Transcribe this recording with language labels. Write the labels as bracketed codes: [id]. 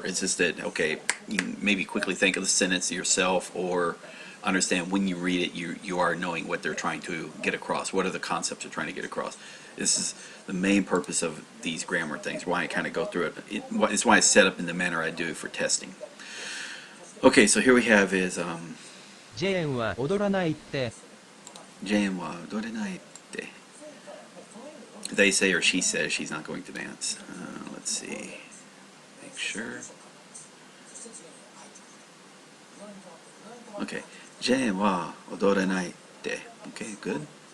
[en] It's just that okay, you can maybe quickly think of the sentence yourself or understand when you read it you are knowing what they're trying to get across. What are the concepts they're trying to get across? This is the main purpose of these grammar things. Why I kind of go through it. It's why it's set up in the manner I do for testing. Okay, so here we have is [ja] Jane は踊らないって。 Jane wa odorenai tte. [en] They say or she says she's not going to dance. Let's see. Make sure. [ja] Okay. Jane wa odorenai tte. Okay, good.